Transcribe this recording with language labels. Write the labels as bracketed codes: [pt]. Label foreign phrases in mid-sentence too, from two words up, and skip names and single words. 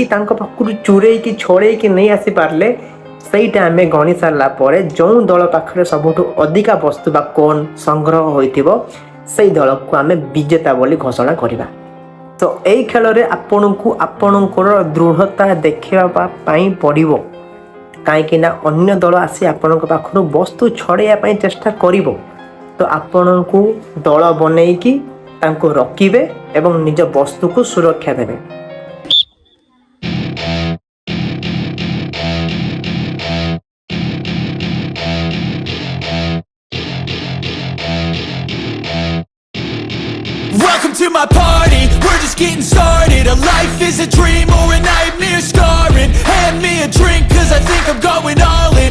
[or] ତାଙ୍କୁ ପାଖରୁ ଚୋରାଇ କି ଛାଡ଼େ କି ନାହିଁ ଆସି ପାରିଲେ ସେଟା ଆମେ ଗଣି ସାରିଲା ପରେ ଯେଉଁ ଦଳ ପାଖରେ ସବୁଠୁ ଅଧିକ ବସ୍ତୁ ବା କୋଣ ସଂଗ୍ରହ ହୋଇଥିବ ସେଇ ଦଳ କୁ ଆମେ ବିଜେତା ବୋଲି ଘୋଷଣା କରିବା ତ ଏଇ ଖେଳ ରେ ଆପଣଙ୍କୁ ଆପଣଙ୍କର ଦୃଢ଼ତା ଦେଖିବା ପାଇଁ ପଡ଼ିବ କେହି ଅନ୍ୟ ଦଳ ଆସି ଆପଣ ପାଖରୁ ବସ୍ତୁ ଛଡ଼ାଇବା ପାଇଁ ଚେଷ୍ଟା କରିବ ତ ଆପଣ କୁ ଦଳ ବନାଇ କି ତାଙ୍କୁ ରଖିବେ ଏବଂ ନିଜ ବସ୍ତୁ କୁ ସୁରକ୍ଷା ଦେବେ [en] Welcome to my party, we're just getting started. A life is a dream or a nightmare scarring. Hand me a drink cause I think I'm going all in.